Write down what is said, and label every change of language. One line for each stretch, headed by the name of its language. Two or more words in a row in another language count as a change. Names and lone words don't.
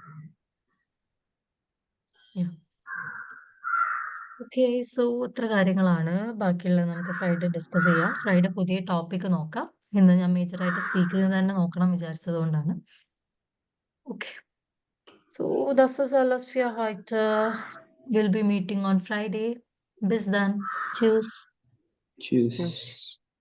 English: okay, so
Malayalam: ഇത്ര കാര്യങ്ങളാണ്. ബാക്കിയുള്ള നമുക്ക്
English: Friday discuss
Malayalam: ചെയ്യാം. ഫ്രൈഡേ പുതിയ ടോപ്പിക് നോക്കാം. ഇന്ന് ഞാൻ മേജറായിട്ട് സ്പീക്ക് ചെയ്ത് തന്നെ നോക്കണം വിചാരിച്ചത് കൊണ്ടാണ്.
English: okay, so
German: das ist alles für heute.
English: We'll be meeting on Friday.
German: Bis dann. Tschüss. Tschüss.
English: Yes.